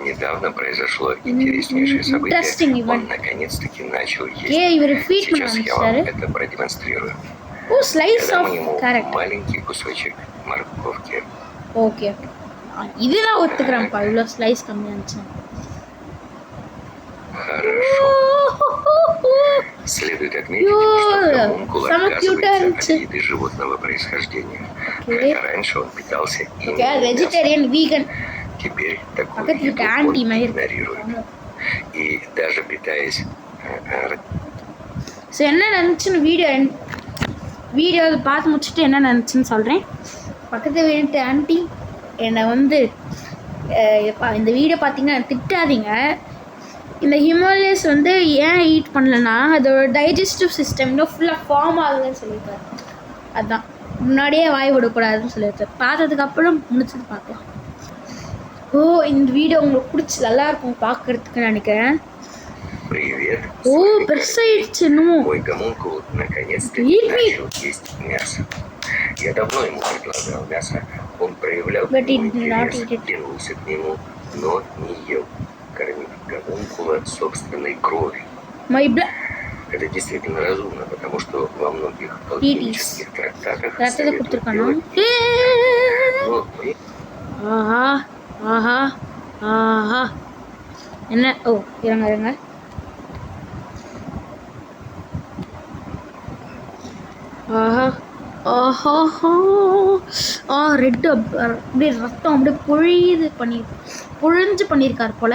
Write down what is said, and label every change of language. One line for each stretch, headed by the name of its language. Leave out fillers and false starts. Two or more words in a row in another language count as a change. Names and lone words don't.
English: interesting event.
Tamil: ஓகே இவர் ஃபீட் பண்ண ஆரம்பிச்சாரு. ஓ
English: slice of correct.
Tamil: ஓகே இது நான் ஒத்துக்கிறேன்ப்பா. இவ்வளோ ஸ்லைஸ் கம்மியாக இருந்துச்சு.
Russian: Следует отметить, что гомункул отказывается от еды животного происхождения. Хотя раньше он питался
English: vegetarian, vegan.
Russian: Теперь такую еду он игнорирует. И даже питаясь...
Tamil: ஸோ என்ன நினச்சுன்னு வீடியோ பார்த்து முடிச்சுட்டு என்ன நினச்சுன்னு சொல்கிறேன். பக்கத்து வீட்டு ஆண்டி என்னை வந்து இந்த வீடியோ பார்த்தீங்கன்னா திட்டாதீங்க. இந்த ஹிமாலயஸ் வந்து ஏன் ஈட் பண்ணலன்னா அதோட
English: digestive system
Tamil: இன்னும் ஃபுல்லாக ஃபார்ம் ஆகுதுன்னு சொல்லியிருக்காரு. அதுதான் முன்னாடியே வாய் விடக்கூடாதுன்னு சொல்லியிருக்காரு. பார்த்ததுக்கப்புறம் முடிச்சது பார்க்கலாம். இந்த வீடியோ உங்களுக்கு பிடிச்சி நல்லாயிருக்கும் பார்க்குறதுக்கு நினைக்கிறேன். பெருசாயிடுச்சு இன்னும்.
Russian: Я давно ему предлагал мясо. Он проявлял интерес, тянулся к нему, но не ел. Кормить гомункула собственной кровью. Это действительно разумно, потому что во многих алхимических трактатах советуют делать.
Tamil: என்ன இருங்க ரெட் அப்படியே ரத்தம் அப்படியே பொழிஞ்சு பண்ணியிருக்கார் போல்.